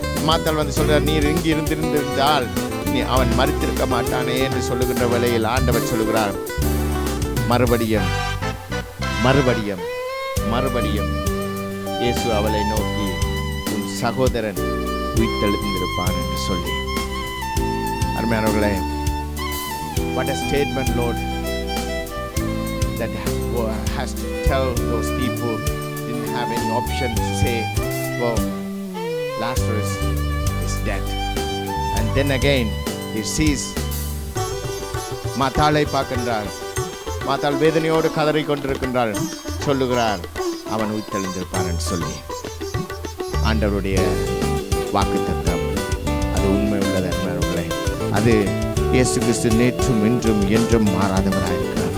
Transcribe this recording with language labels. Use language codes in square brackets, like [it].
[ta] மார்த்தாள் வந்து சொல்றார், நீர் இங்கு இருந்திருந்தால் அவன் மரித்திருக்க மாட்டானே என்று சொல்லுகின்ற வேளையில் ஆண்டவர் சொல்லுகிறார், மறுபடியும் மறுபடியும் மறுபடியும் இயேசு அவளை நோக்கி, உன் சகோதரன் உயிர்த்தெழுந்திருப்பான் என்று சொல்லி. அருமையானவர்களே, [en] what a statement, Lord, that has to tell those people didn't have any option to say, well, Lazarus is dead. And then again he sees [ta] Matale பார்க்கின்றார். மாத்தாள் வேதனையோடு கதறி கொண்டிருக்கின்றாள். சொல்லுகிறார், அவன் உயிர்த்தெழுந்திருப்பான் என்று சொல்லி. ஆண்டவருடைய வாக்குத்தத்தம் அது உண்மை உள்ளது. அது இயேசு கிறிஸ்து நேற்றும் இன்றும் என்றும் மாறாதவராயிருக்கிறார்.